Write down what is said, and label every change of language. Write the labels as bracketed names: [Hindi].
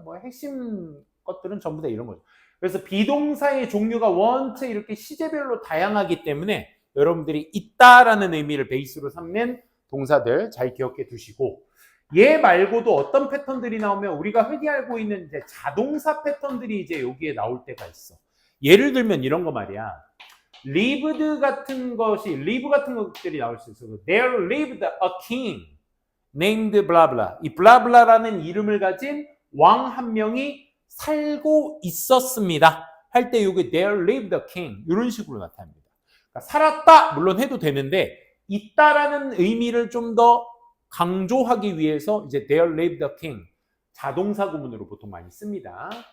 [Korean] 뭐 핵심 것들은 전부 다 이런 거죠. 그래서 비동사의 종류가 원체 이렇게 시제별로 다양하기 때문에 여러분들이 있다라는 의미를 베이스로 삼는 동사들 잘 기억해 두시고 얘 말고도 어떤 패턴들이 나오면 우리가 흔히 알고 있는 이제 자동사 패턴들이 이제 여기에 나올 때가 있어. 예를 들면 이런 거 말이야. lived 같은 것이 live 같은 것들이 나올 수 있어. [English] There lived a king named blah blah. [Korean] 이 blah blah라는 이름을 가진 왕 한 명이 살고 있었습니다. 할 때 이게 [English] there lived a king [Korean] 이런 식으로 나타납니다. 그러니까 살았다 물론 해도 되는데 있다라는 의미를 좀 더 강조하기 위해서 이제 there lived a king 자동사 구문으로 보통 많이 씁니다.